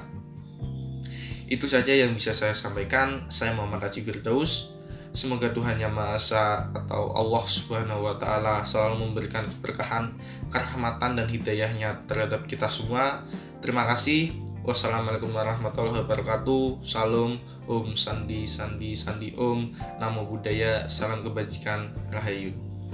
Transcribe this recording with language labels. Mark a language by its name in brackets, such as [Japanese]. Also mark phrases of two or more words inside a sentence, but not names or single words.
[Indonesian] Itu saja yang bisa saya sampaikan. Saya Muhammad Haji Firdaus. Semoga Tuhan Yang Maha Esa atau [Arabic] الله سبحانه وتعالى [Indonesian] selalu memberikan keberkahan, kerahmatan dan hidayahnya terhadap kita semua. Terima kasih. [Arabic] والسلام عليكم ورحمة الله وبركاته. [Indonesian] Salam, [Sanskrit] ॐ शान्तिः शान्तिः शान्तिः ॐ. [Pali] Namo Buddhaya, [Indonesian] salam kebajikan, Rahayu.